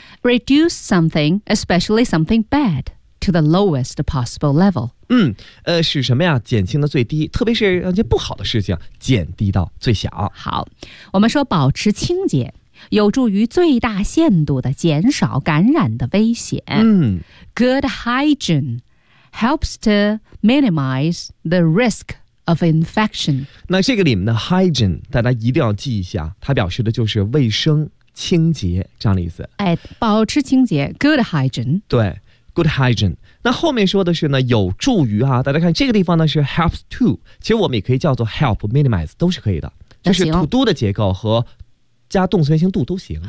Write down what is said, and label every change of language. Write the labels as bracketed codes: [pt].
[en] ，reduce something especially something bad to the lowest possible level。 [zh] 嗯，使什么呀减轻到最低，特别是那些不好的事情减低到最小。好，我们说保持清洁。有助于最大限度的减少感染的危险。 [en] Good hygiene helps to minimize the risk of infection. [zh] 那这个里面的 hygiene 大家一定要记一下，它表示的就是卫生清洁这样的意思。哎，保持清洁 [en] good hygiene。 [zh] 对， [en] good hygiene。 [zh] 那后面说的是呢，有助于啊，大家看这个地方呢是 [en] helps to， [zh] 其实我们也可以叫做 [en] help minimize， [zh] 都是可以的，就是 [en] to do [zh] 的结构和加动词原形 do 都行，